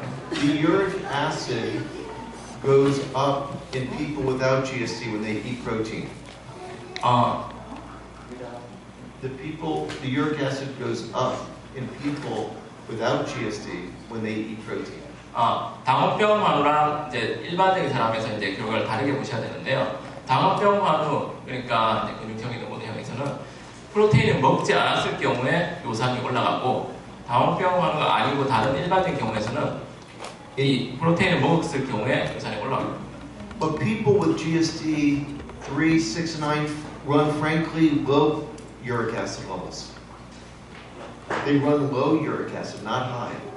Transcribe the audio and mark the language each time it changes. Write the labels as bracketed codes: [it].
[en] The uric acid goes up in people without GSD when they eat protein. The uric acid goes up in people without GSD when they eat protein. [ko] 당원병 환우랑 이제 일반적인 사람에서 이제 결과를 다르게 보셔야 되는데요. 당원병 환우, 그러니까 이제 근육형이든 모두형에서는 프로테인을 먹지 않았을 경우에 요산이 올라가고, 당원병 환우가 아니고 다른 일반적인 경우에서는 이 프로테인을 먹었을 경우에 요산이 올라갑니다. [en] But people with GSD 3, 6, and 9 run frankly low uric acid levels. They run low uric acid, not high.